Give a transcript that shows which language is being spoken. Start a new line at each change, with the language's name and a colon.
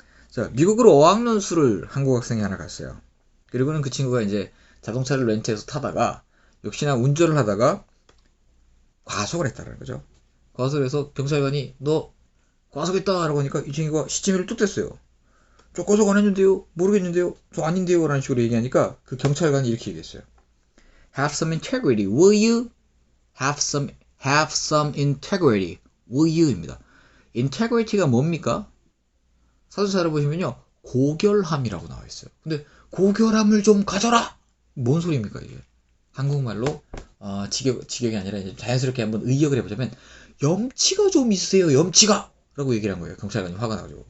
Korean: 자, 미국으로 어학연수를 한국 학생이 하나 갔어요. 그리고는 그 친구가 이제 자동차를 렌트해서 타다가 역시나 운전을 하다가 과속을 했다는 거죠. 과속을 해서 경찰관이 너 과속했다 라고 하니까 이 친구가 시치미를 뚝 뗐어요. 저 과속 안 했는데요? 모르겠는데요? 저 아닌데요? 라는 식으로 얘기하니까 그 경찰관이 이렇게 얘기했어요.
English: Have some integrity, will you? Have some integrity, will you?
Korean: 입니다. integrity가 뭡니까? 사전사를 보시면요. 고결함이라고 나와 있어요. 근데 고결함을 좀 가져라! 뭔 소리입니까 이게? 한국말로 직역이 아니라 이제 자연스럽게 한번 의역을 해보자면 염치가 좀 있으세요. 염치가! 라고 얘기를 한 거예요. 경찰관이 화가 나가지고.